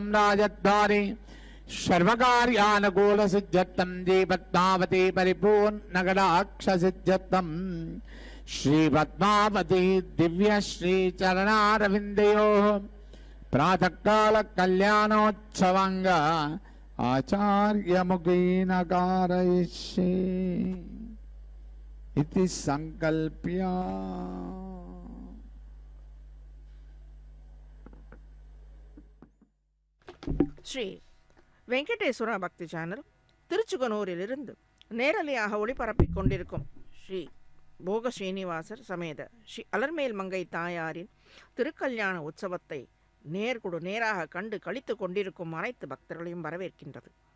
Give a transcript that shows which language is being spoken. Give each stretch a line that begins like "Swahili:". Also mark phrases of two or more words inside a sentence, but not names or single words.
Sanskrit: राजद्वारे सर्वकार्यानुकूल सिद्ध्यर्थं पद्मावती परिपूर्णगणाक्ष सिद्ध्यर्थं श्री पद्मावती दिव्य श्री चरणारविंदयोः प्रातःकाल कल्याणोत्सवांग आचार्य मुखेन कारयिष्ये इति संकल्प्य
Tamil: श्री வெங்கடேஸ்வரா பக்தி சேனல் திருச்சுகனூரிலிருந்து நேரலையாக ஒளிபரப்பிக் கொண்டிருக்கும் ஸ்ரீ போக ஸ்ரீனிவாசர் சமேத ஸ்ரீ அலர்மேல் மங்கை தாயாரின் திருக்கல்யாண உற்சவத்தை நேராக கண்டு கழித்து கொண்டிருக்கும் அனைத்து பக்தர்களையும் வரவேற்கின்றது.